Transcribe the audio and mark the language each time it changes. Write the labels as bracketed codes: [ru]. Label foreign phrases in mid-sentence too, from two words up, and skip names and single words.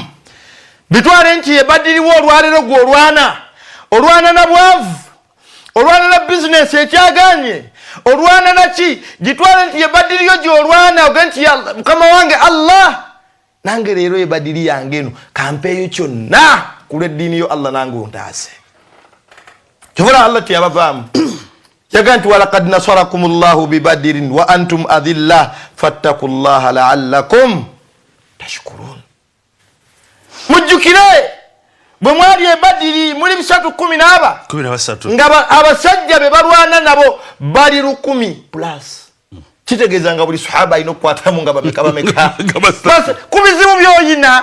[lg] Bitwale nti ye Badiriwo olwaleero gw'olwana na bwavu, olwana na bizinesi ekyaganye, olwana naki, gitwale nti ye Badiriyo gy'olwana oge nti mukama wange Allah nange leero ye Badiri yange eno kampeeyo kyonna ku lw'eddiini yo Allah nange ontaase. Kyobula Allah tiyabavaamu. Yaga nti [ar] ولقد نصركم الله ببدر وأنتم أذلة فاتقوا الله لعلكم تشكرون. [lg] Mujjukire bwe mwali e Badiri muli 313 nga abasajja be balwana nabo bali 100+. Kitegeeza nga buli sahaba alina okukwatamu nga bameka ku bizibu by'oyina.